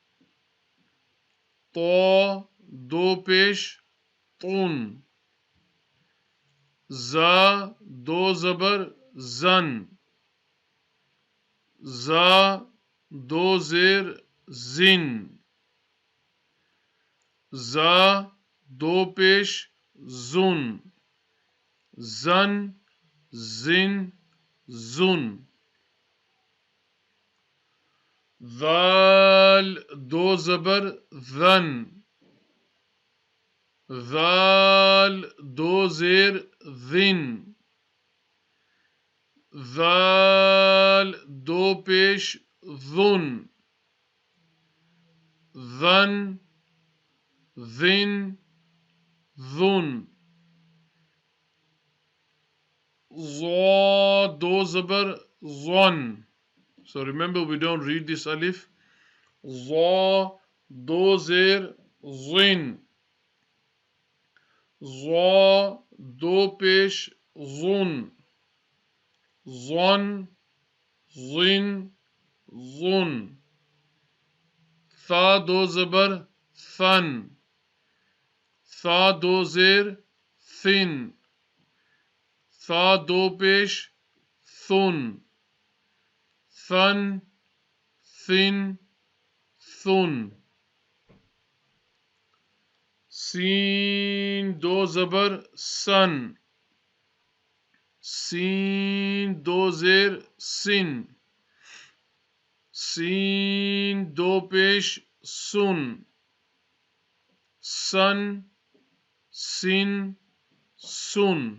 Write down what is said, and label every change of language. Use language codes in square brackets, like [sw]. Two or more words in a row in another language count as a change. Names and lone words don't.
[ur] طو، دو پیش، طن. زا، دو زبر، زن. زا، دو زیر، زن. زا، دو پیش، زن. زن، زن، زن. ذال دو زبر ذن. ذال دو زیر ذن. ذال دو پیش ذن. ذن ذن ذن. ضا دو زبر ظن. [en] So remember, we don't read this alif. [ur] ضا دو زیر ظن. ضا دو پیش ظن. ظن ظن ظن. ثا دو زبر ثن. ثا دو زیر ثن. ثا دو پیش ثن. ثن ثن ثن. سین دو زبر سن. سین دو زیر سن. سین دو پیش سن. سن سن سن.